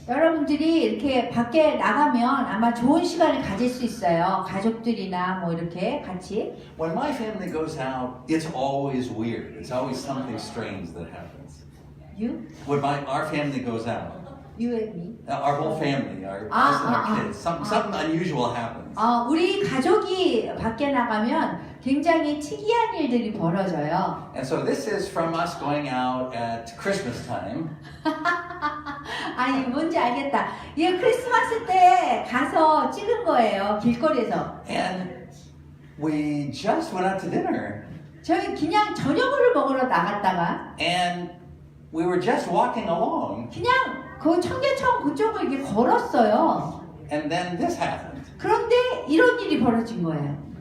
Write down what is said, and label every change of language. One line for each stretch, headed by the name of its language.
Korean: 여러분들이 이렇게 밖에 나가면 아마 좋은 시간을 가질 수 있어요. 가족들이나 뭐 이렇게 같이.
English: When my family goes out, it's always weird. It's always something strange that happens. You? When our family goes out, You and me. Our whole family, us and our kids. Something unusual happens.
Korean: 우리 가족이 밖에 나가면 굉장히 특이한 일들이 벌어져요.
English: And so this is from us going out at Christmas time.
Korean: 아니 뭔지 알겠다. 이게 크리스마스 때 가서 찍은 거예요. 길거리에서.
English: And we just went out to dinner.
Korean: 저희 그냥 저녁을 먹으러 나갔다가
English: And we were just walking along.
Korean: 그냥 그 청계천 그쪽을 이렇게 걸었어요.
English: And then this happened.
Korean: 그런데 이런 일이 벌어진 거예요.